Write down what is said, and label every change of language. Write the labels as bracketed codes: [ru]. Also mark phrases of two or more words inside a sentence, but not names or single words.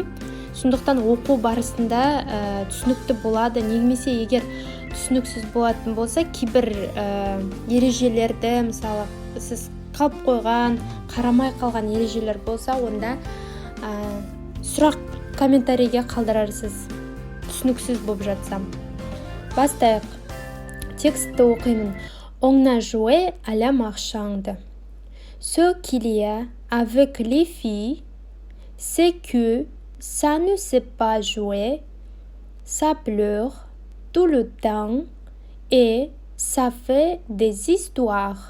[kk] Сондықтан оқу барысында түсінікті болады, немесе егер түсініксіз болатын болса, кейбір ережелерді, мысалы, сіз қалып қойған, қарамай қалған ережелер болса, онда сұрақ комментарийге қалдырарсыз, түсініксіз болып жатсам. Бастайық. Текстті оқимын. [fr] On a joué à la marchande. Ce qu'il y a avec les filles, c'est que ça ne sait pas jouer, ça pleure tout le temps et ça fait des histoires.